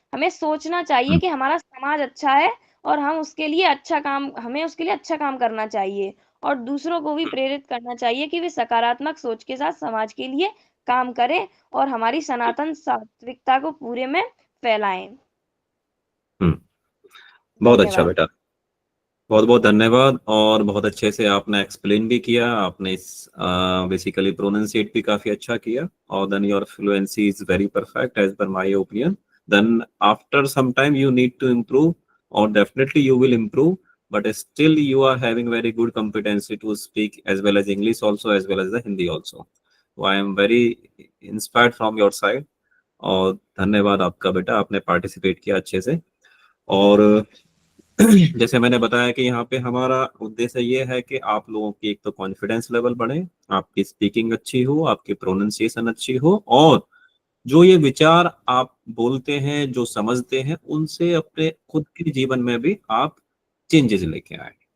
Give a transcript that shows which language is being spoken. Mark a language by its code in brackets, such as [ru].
[hi] हमें सोचना चाहिए कि हमारा समाज अच्छा है और हमें उसके लिए अच्छा काम करना चाहिए, और दूसरों को भी प्रेरित करना चाहिए कि वे सकारात्मक सोच के साथ समाज के लिए काम करें और हमारी सनातन सात्विकता को पूरे में फैलाएं। बहुत अच्छा बेटा, बहुत बहुत धन्यवाद। और बहुत अच्छे से आपने एक्सप्लेन भी किया, आपने बेसिकली प्रोनाउंसिएट भी काफी अच्छा किया, और [en] Then your fluency is very perfect as per my opinion. Then after some time you need to improve, [hi] और [en] Definitely you will improve, but still you are having very good competency to speak as well as English also, as well as the Hindi also. So I am very inspired from your side, [hi] और धन्यवाद आपका बेटा, आपने participate किया अच्छे से। और जैसे मैंने बताया कि यहाँ पे हमारा उद्देश्य ये है कि आप लोगों की एक तो कॉन्फिडेंस लेवल बढ़े, आपकी स्पीकिंग अच्छी हो, आपकी प्रोनाउंसिएशन अच्छी हो, और जो ये विचार आप बोलते हैं, जो समझते हैं, उनसे अपने खुद के जीवन में भी आप चेंजेस लेके आए।